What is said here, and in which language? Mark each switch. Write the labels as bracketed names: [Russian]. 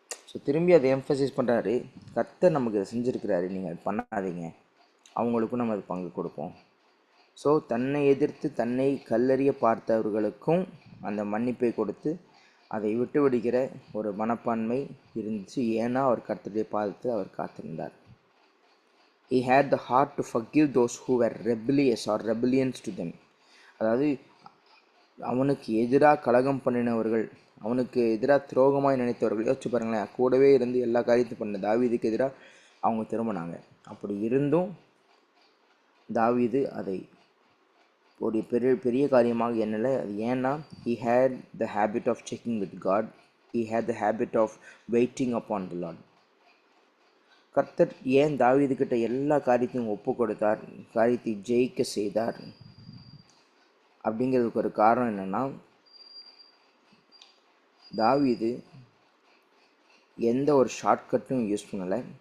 [Tamil] So திரும்பி அதை emphasize பண்ணுறாரு, கர்த்தர் நமக்கு இதை செஞ்சுருக்கிறாரு, நீங்கள் அது பண்ணாதீங்க, அவங்களுக்கும் நம்ம அது பங்கு கொடுப்போம். ஸோ தன்னை எதிர்த்து தன்னை கல்லறிய பார்த்தவர்களுக்கும் அந்த மன்னிப்பை கொடுத்து அதை விட்டு விடுகிற ஒரு மனப்பான்மை இருந்துச்சு. ஏன்னா அவர் கர்த்தருடைய பாதத்தை அவர் காத்திருந்தார். [English] He had the heart to forgive those who were rebellious or rebellions to them. [Tamil] அதாவது அவனுக்கு எதிராக கலகம் பண்ணினவர்கள், அவனுக்கு எதிராக துரோகமாய் நினைத்தவர்கள், யோசிச்சு பாருங்களேன், கூடவே இருந்து எல்லா காரியத்தையும் பண்ண தாவீதுக்கு எதிராக அவங்க திரும்பினாங்க. அப்படி இருந்தும் தாவீது அதை ஒரு பெரிய காரியமாக எண்ணலை. அது ஏன்னா [English] he had the habit of checking with God, he had the habit of waiting upon the Lord. [Tamil] கர்த்தர் ஏன் தாவீதுக்கிட்ட எல்லா காரியத்தையும் ஒப்பு கொடுத்தார், காரியத்தை ஜெயிக்க செய்தார் அப்படிங்கிறதுக்கு ஒரு காரணம் என்னென்னா, தாவீது எந்த ஒரு ஷார்ட்கட்டும் யூஸ் பண்ணலை.